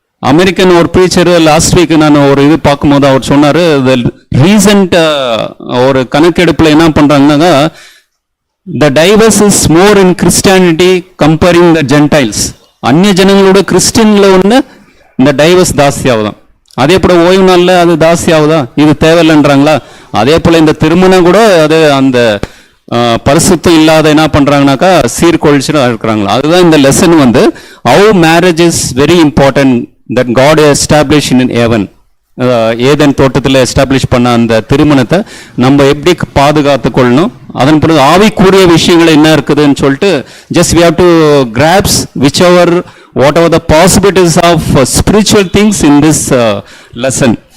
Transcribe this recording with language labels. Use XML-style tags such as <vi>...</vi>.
<ta>American ஒரு preacher last week நான் ஒரு இது பார்க்கும்போது அவர் சொன்னாரு, ரீசன்ட் ஒரு கணக்கெடுப்புல என்ன பண்றாங்கன்னா,</ta> <en>The divorce is more in Christianity comparing the gentiles.</en> <ta>அந்நிய ஜனங்களோட கிறிஸ்டியன்ல ஒன்று இந்த டைவர்ஸ் ஜாஸ்தி ஆகுதான். அதே போல ஓய்வு நாளில் அது ஜாஸ்தி ஆகுதா? இது தேவையில்லைன்றாங்களா? அதே போல இந்த திருமணம் கூட அது அந்த பரிசுத்தம் இல்லாத என்ன பண்றாங்கனாக்கா சீர்கொழிச்சுட்டு இருக்கிறாங்களா? அதுதான் இந்த லெசன் வந்து</ta> <en>how marriage is very important that God established in heaven.</en> <ta>Eden தோட்டத்தில் எஸ்டாப்ளிஷ் பண்ண அந்த திருமணத்தை நம்ம எப்படி பாதுகாத்து கொள்ளணும், அதன் பிறகு ஆவிக்குரிய விஷயங்கள் என்ன இருக்குதுன்னு சொல்லிட்டு just</ta> <en>we have to grasp whatever the possibilities of spiritual things in this lesson.</en>